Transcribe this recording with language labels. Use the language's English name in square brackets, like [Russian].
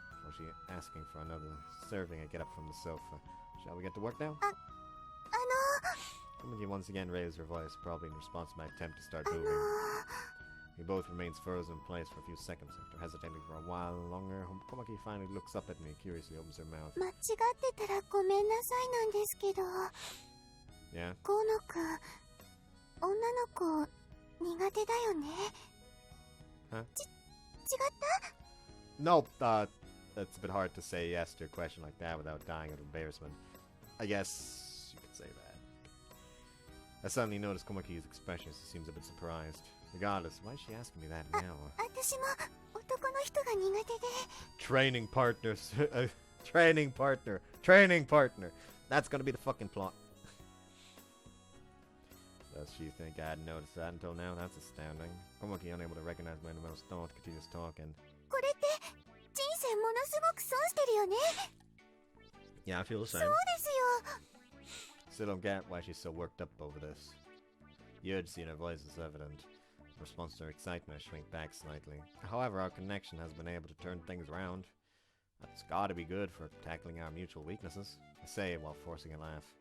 [English] Before she asking for another serving, I get up from the sofa. Shall we get to work now? あの Komaki once again raised her voice, probably in response to my attempt to start あの moving. We both remains frozen in place for a few seconds. After hesitating for a while longer, Komaki finally looks up at me, curiously opens her mouth. [Japanese] 間違ってたらごめんなさいなんですけど、 [English] Yeah? [Japanese] 河野くん、女の子苦手だよね。 [English] Huh? [Japanese] 違った？ [English] Nope, it's a bit hard to say yes to a question like that without dying of embarrassment. I guess you could say that. I suddenly noticed Komaki's expression. She seems a bit surprised. Regardless, why is she asking me that now? [Japanese] 私も男の人が苦手で。 [English] Training partners. Training partner. Training partner. That's gonna be the fucking plot. Does she think I hadn't noticed that until now? That's astounding. Komaki, unable to recognize my innermost thought, continues talking. [Japanese] これって人生ものすごく損してるよね。 [English] Yeah, I feel the そ same. [Japanese] うですよ。 [English] Still don't get why she's so worked up over this. The urgency in her voice is evident. In response to her excitement, I shrink back slightly. However, our connection has been able to turn things around. That's gotta be good for tackling our mutual weaknesses, I say while forcing a laugh.